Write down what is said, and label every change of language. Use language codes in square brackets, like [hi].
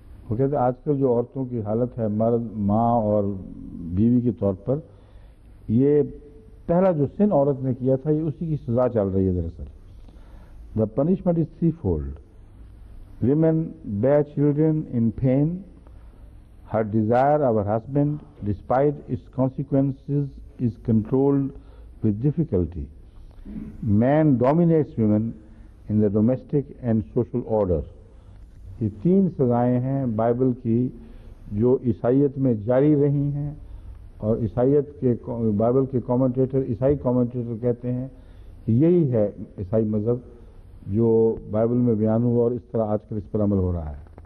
[ur] وہ کہتے ہیں آج کل جو عورتوں کی حالت ہے مرد، ماں اور بیوی کے طور پر، یہ پہلا جو سن عورت نے کیا تھا یہ اسی کی سزا چل رہی ہے دراصل۔ [en] The punishment is threefold. Women bear children in pain. Her desire of her husband, despite its consequences, is controlled with difficulty. Man dominates women in the domestic and social order. [ur] یہ تین سزائیں ہیں بائبل کی جو عیسائیت میں جاری رہی ہیں، اور عیسائیت کے بائبل کے کامنٹیٹر، عیسائی کامنٹیٹر کہتے ہیں یہی ہے عیسائی مذہب جو بائبل میں بیان ہوا اور اس طرح آج کل اس پر عمل ہو رہا ہے۔